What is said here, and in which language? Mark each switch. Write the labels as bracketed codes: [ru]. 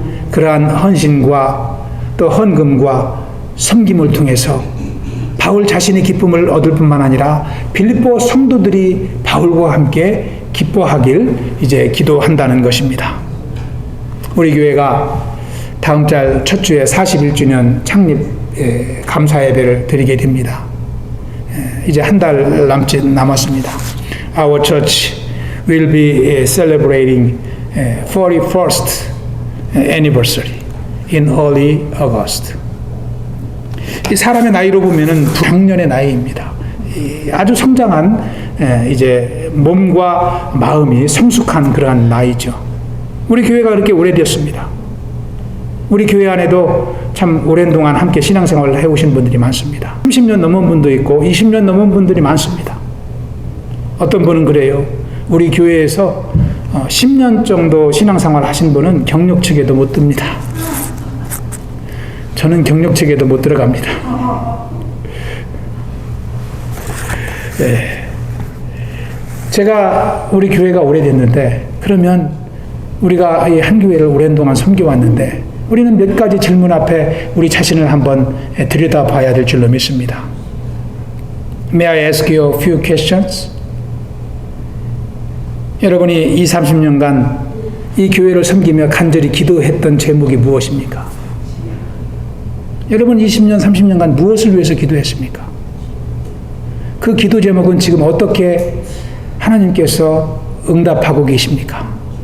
[ko] 그러한 헌신과 또 헌금과 섬김을 통해서 바울 자신이 기쁨을 얻을 뿐만 아니라 빌립보 성도들이 바울과 함께 기뻐하길 이제 기도한다는 것입니다. 우리 교회가 다음 달 첫 주에 41주년 창립 감사 예배를 드리게 됩니다. 이제 한 달 남짓 남았습니다. [en] Our church will be celebrating 41st anniversary in early August. [ko] 이 사람의 나이로 보면은 작년의 나이입니다. 아주 성장한 이제 몸과 마음이 성숙한 그러한 나이죠. 우리 교회가 그렇게 오래되었습니다. 우리 교회 안에도 참 오랜 동안 함께 신앙생활을 해오신 분들이 많습니다. 30년 넘은 분도 있고 20년 넘은 분들이 많습니다. 어떤 분은 그래요. 우리 교회에서 10년 정도 신앙생활 하신 분은 경력직에도 못 듭니다. 저는 경력직에도 못 들어갑니다. 네. 제가 우리 교회가 오래됐는데, 그러면 우리가 이 한 교회를 오랜 동안 섬겨왔는데 우리는 몇 가지 질문 앞에 우리 자신을 한번 들여다봐야 될 줄로 믿습니다. [en] May I ask you a few questions? [ko] 여러분이 20, 30년간 이 교회를 섬기며 간절히 기도했던 제목이 무엇입니까? 여러분 20년, 30년간 무엇을 위해서 기도했습니까? 그 기도 제목은 지금 어떻게 하나님께서 응답하고 계십니까?